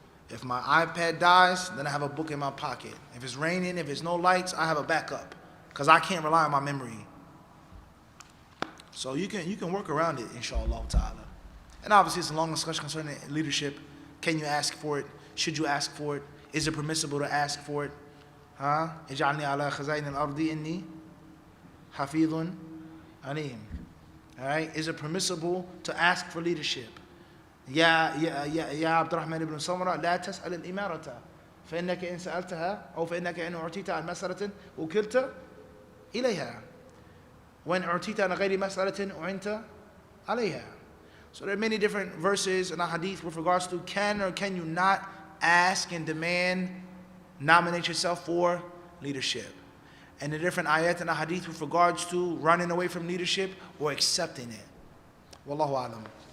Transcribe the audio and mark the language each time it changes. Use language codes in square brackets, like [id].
[en] If my iPad dies, then I have a book in my pocket. If it's raining, if there's no lights, I have a backup. Because I can't rely on my memory. So you can work around it, inshallah ta'ala. And obviously it's a long discussion concerning leadership. Can you ask for it? Should you ask for it? Is it permissible to ask for it? Huh? [ar] اجعلني على خزائن الأرض إني حفيظ عليم. [en] Alright? Is it permissible to ask for leadership? [ar] يا عبد الرحمن بن سمرة لا تسأل الإمارة فإنك إن سألتها أو فإنك إن أعطيت عن مسألة وكلت إليها وإن أعطيت عن غير مسألة أعنت عليها. [en] So there are many different verses in the Hadith with regards to can or can you not ask and demand, nominate yourself for leadership. And the different ayat in the Hadith with regards to running away from leadership or accepting it. Wallahu alam.